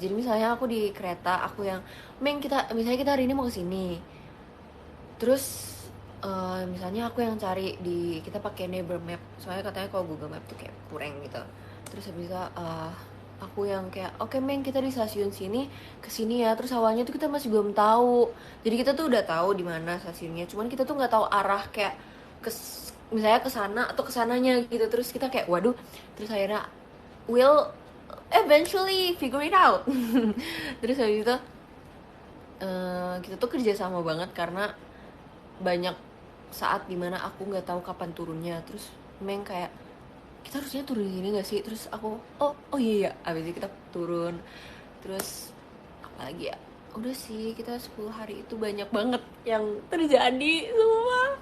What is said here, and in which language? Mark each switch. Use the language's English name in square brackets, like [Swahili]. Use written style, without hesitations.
[Indonesian] Jadi misalnya aku di kereta, aku yang misalnya kita hari ini mau kesini, terus misalnya aku yang cari kita pakai neighbor map, soalnya katanya kalau Google Map tuh kayak kurang gitu. Terus habis itu aku yang kayak oke, Meng, kita di stasiun sini kesini ya. Terus awalnya tuh kita masih belum tahu, jadi kita tuh udah tahu di mana stasiunnya, cuman kita tuh nggak tahu arah, kayak misalnya ke sana atau ke sananya gitu. Terus kita kayak waduh. Terus akhirnya [English] we'll eventually figure it out. [Indonesian] Terus habis itu kita tuh kerja sama banget, karena banyak saat dimana aku nggak tahu kapan turunnya. Terus Meng kayak kita harusnya turun di sini nggak sih, terus aku oh iya, abis itu kita turun. Terus apalagi ya, udah sih, kita 10 hari itu banyak banget yang terjadi semua.